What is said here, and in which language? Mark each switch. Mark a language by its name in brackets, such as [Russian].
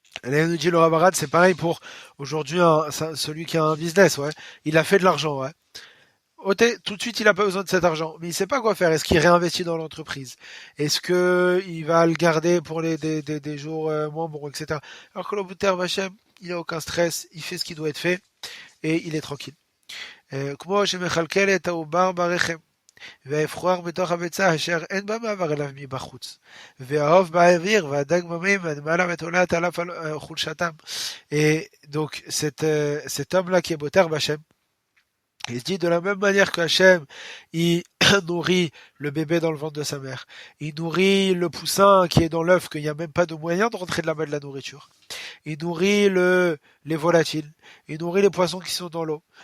[French] Là, nous dit le Rabarad, c'est pareil pour aujourd'hui celui qui a un business, ouais. Il a fait de l'argent, ouais. Tout de suite, il a pas besoin de cet argent, mais il sait pas quoi faire. Est-ce qu'il réinvestit dans l'entreprise? Est-ce que il va le garder pour des jours moins bons, etc. Alors que l'Obuter Vachem, il a aucun stress, il fait ce qui doit être fait et il est tranquille. [Hebrew] כמו שמכלכל את העובר ברחם, והאפרוח בתוך הביצה אשר אין בה מעבר אליו מבחוץ, והעוף באוויר והדג במים והנמלה ותולעת עליו חולשתם. [French] Et donc cet homme-là qui est Boter Bachem, il se dit de la même manière que Hachem, il nourrit le bébé dans le ventre de sa mère. Il nourrit le poussin qui est dans l'œuf, qu'il n'y a même pas de moyen de rentrer de là-bas de la nourriture. Il nourrit les volatiles. Il nourrit les poissons qui sont dans l'eau.